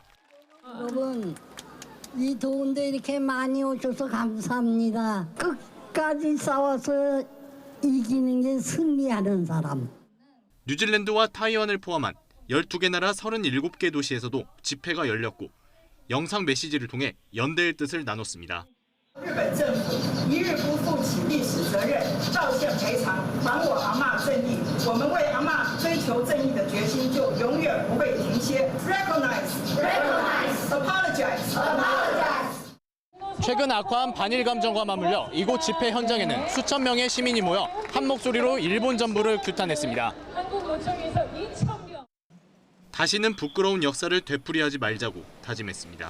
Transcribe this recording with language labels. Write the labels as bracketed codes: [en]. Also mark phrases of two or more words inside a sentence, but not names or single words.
[ko] 여러분, 이 더운데 이렇게 많이 오셔서 감사합니다. 끝까지 싸워서 이기는 게 승리하는 사람. 뉴질랜드와 타이완을 포함한 12개 나라 37개 도시에서도 집회가 열렸고 영상 메시지를 통해 연대의 뜻을 나눴습니다. [zh] 日本政府一日不负起历史责任，道歉赔偿，还我阿嬷正义。我们为阿嬷追求正义的决心就永远不会停歇。 [en] Recognize, apologize, apologize. [ko] 최근 악화한 반일 감정과 맞물려 이곳 집회 현장에는 수천 명의 시민이 모여 한 목소리로 일본 정부를 규탄했습니다. 다시는 부끄러운 역사를 되풀이하지 말자고 다짐했습니다.